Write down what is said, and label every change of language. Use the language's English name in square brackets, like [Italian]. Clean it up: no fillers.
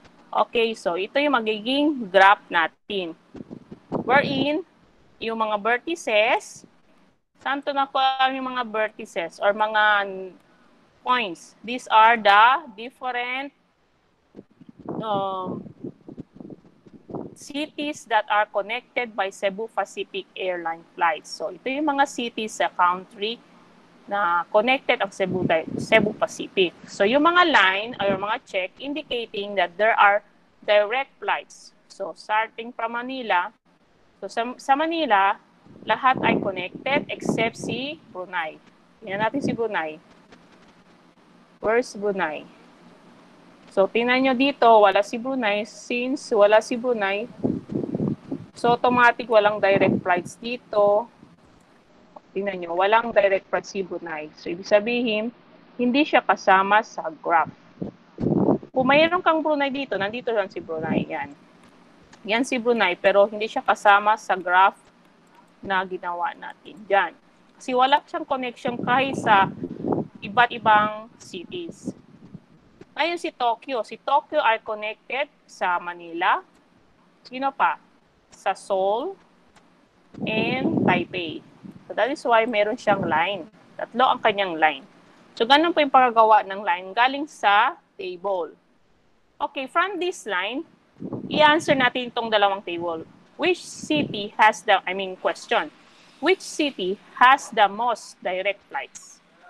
[Filipino] Okay, so ito yung magiging graph natin. Wherein, yung mga vertices, saan to nakuha yung mga vertices or mga points? [English] These are the different cities that are connected by Cebu Pacific Airline flights. [Filipino] So, ito yung mga cities sa country na connected ang Cebu Pacific. [English] So, yung mga line or mga check indicating that there are direct flights. [Filipino] So, [English] starting from Manila, [Filipino] so sa Manila, lahat ay connected except si Brunei. Tingnan natin si Brunei. [English] Where's Brunei? [Filipino] So, tingnan nyo dito, wala si Brunei. Since wala si Brunei, so automatic walang direct flights dito. Tingnan nyo, walang direct flights si Brunei. So, ibig sabihin, hindi siya kasama sa graph. Kung mayroon kang Brunei dito, nandito lang si Brunei. Yan. Yan si Brunei, pero hindi siya kasama sa graph na ginawa natin dyan. Kasi wala siyang connection kahit sa iba't ibang cities. Ngayon si Tokyo. Si Tokyo ay connected sa Manila. Sino pa? Sa Seoul and Taipei. [English] So that is why [Filipino] meron siyang line. Tatlo ang kanyang line. So ganun po yung paggawa ng line galing sa table. Okay, from this line, i-answer natin itong dalawang table. [English] Which city has the, question, which city has the most direct flights?